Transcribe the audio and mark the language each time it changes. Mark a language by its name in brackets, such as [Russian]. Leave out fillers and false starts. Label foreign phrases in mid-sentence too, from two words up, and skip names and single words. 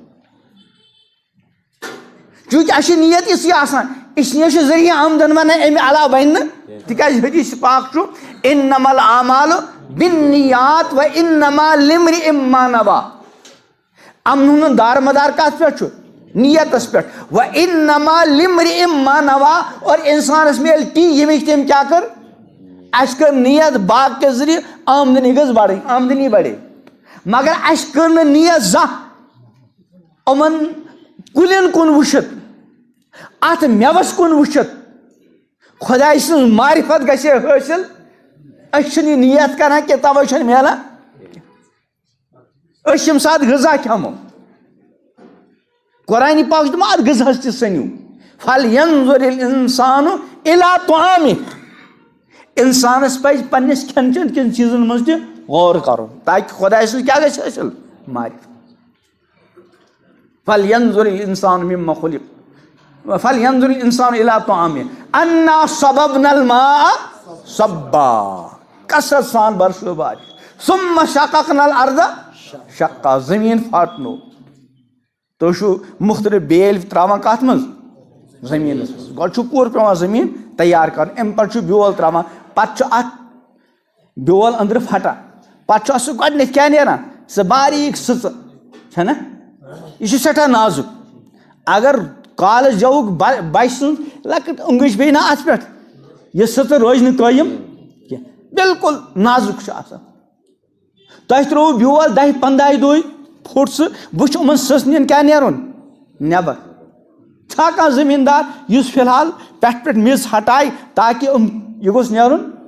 [Kashmiri] چوٗنٛکہِ اَسہِ چھِ نیت یِژھٕے آسان اِسلیے چھُ ذٔریعہٕ آمدن بنان اَمہِ علاوٕ بنہِ نہٕ تِکیٛازِ حدیث پاک چھُ [Arabic] اِنما الاعمالُ بالنِّیات وانما لامرئ ما نوى [Kashmiri] امن ہُنٛد دارمدار کتھ پٮ۪ٹھ چھُ نیتس پٮ۪ٹھ [Arabic] وانما لامرئ ما [Kashmiri] نوى اور انسانس میلہِ تی ییٚمِچ تٔمۍ کیٛاہ کٔر اَسہِ کٔر نیت باغ کہِ ذٔریعہٕ آمدنی گٔژھ بڑٕنۍ آمدنی بڑے مگر اَسہِ کٔر نہٕ نیت زانٛہہ یِمن کُلٮ۪ن کُن وٕچھِتھ اتھ مٮ۪وس کُن وٕچھِتھ خۄداے سٕنٛز معرفت گژھِ ہے حٲصِل أسۍ چھِنہٕ یہِ نیت کران کینٛہہ تَوَے چھُنہٕ میلان أسۍ ییٚمہِ ساتہٕ غذا کھٮ۪مو قرآنِ پاک چھُ دَپان اَتھ غذہَس تہِ سٔنِو [Arabic] فَلْيَنظُرِ الْإِنسانُ إِلَىٰ طَعَامِهِ [Kashmiri] اِنسانس پزِ پننِس کھٮ۪ن چٮ۪ن کٮ۪ن چیٖزن منٛز تہِ غور کرُن تاکہِ خۄداے سٕنٛز کیٛاہ گژھِ حٲصِل معرفت فَلْيَنظُرِ [Arabic] الْإِنسانُ مِمَّا خُلِقَ فَلْيَنظُرِ الْإِنسانُ إِلَىٰ طَعَامِهِ أَنَّا صَبَبْنَا الْمَاءَ صَبًّا [Kashmiri] کثرت سان برسو بارش [Arabic] ثُمَّ شَقَقْنَا الْأَرْضَ شَقًّا [Kashmiri] زٔمیٖن پھاٹنو تُہۍ چھِو مُختلف بیلۍ تراوان کتھ منٛز زٔمیٖنس منٛز گۄڈٕ چھُ پوٗرٕ پیٚوان زٔمیٖن تیار کرُن اَمہِ پتہٕ چھُ بیول تراوان پتہٕ چھُ اتھ بیول أنٛدرٕ پھٹان پتہٕ چھُ اتھ سُہ گۄڈٕنیتھ کیٛاہ نیران سۄ باریٖک سٕژٕ چھےٚ نا یہِ چھُ سٮ۪ٹھاہ نازُک اگر کالہٕ زیوُک بچہِ سٕنٛز لۄکٕٹ اوٚنٛگٕج پیٚیہِ نا اتھ پٮ۪ٹھ یہِ سٕژٕ روزِ نہٕ قٲیِم کینٛہہ بالکُل نازُک چھُ آسان تۄہہِ ترٛووُ بیول 10-15 دۄہہِ پھُٹ سُہ وٕچھ یِمن سٕژنٮ۪ن کیٛاہ نیرُن نٮ۪بر چھا کانٛہہ زٔمیٖندار یُس فی الحال پٮ۪ٹھٕ میٚژ ہٹایہِ تاکہِ یہِ گوٚژھ نیرُن